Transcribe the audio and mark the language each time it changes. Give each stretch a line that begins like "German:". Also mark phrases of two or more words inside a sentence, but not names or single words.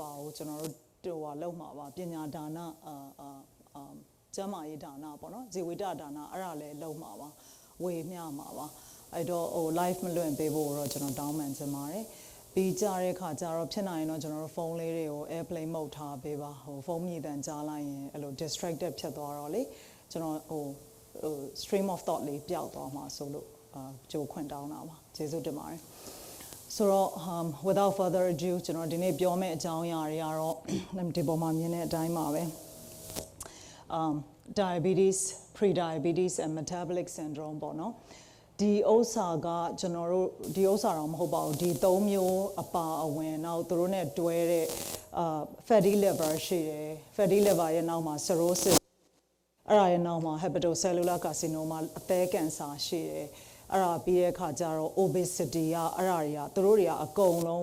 Burmese: ပါဘူးကျွန်တော်တို့လောက်မှာပါပညာဒါနကျမရေးဒါနပေါ့နော်ဇေဝိတဒါနအဲ့ဒါလည်းလောက်မှာပါဝေမျှမှာ ပါအဲ့တော့live မလွင့်ပေးဖို့တော့ကျွန်တော်တောင်းပန်ချင်ပါတယ်ပြီးကြတဲ့ခါကျတော့ဖြစ်နိုင်ရင်တော့ကျွန်တော်တို့ဖုန်းလေးတွေကို
English: airplane mode
Burmese: ထားပေးပါဖုန်းမြည်တမ်းကြားလိုက်ရင်အဲ့လို distracted ဖြစ်သွားတော့လေကျွန်တော်
English: stream of thought
Burmese: လေးပျောက်သွားမှာဆိုလို့ကြိုခွင့်တောင်းတာပါကျေးဇူးတင်ပါတယ်ဆိုတော့
English: without further ado
Burmese: ကျွန်တော်ဒီနေ့ပြောမယ့်အကြောင်းအရာတွေကတော့ဒီပေါ်မှာမြင်တဲ့အတိုင်းပါပဲ
English: diabetes pre-diabetes and metabolic syndrome
Burmese: ပေါ့နော်ဒီဥစ္စာကကျွန်တော်တို့ဒီဥစ္စာတော့မဟုတ်ပါဘူးဒီ၃မျိုးအပါအဝင်နောက်သူတို့ ਨੇ တွဲတဲ့
English: fatty liver
Burmese: ရှိတယ်
English: fatty liver
Burmese: ရဲ့နောက်မှာ cirrhosis အဲ့ဒါရဲ့နောက်မှာ
English: hepatocellular carcinoma
Burmese: အသည်းကင်ဆာရှိတယ်အဲ့ဒါပြီးတဲ့အခါကျတော့ obesity ကအဲ့ဒါတွေကသူတို့တွေကအကုန်လုံး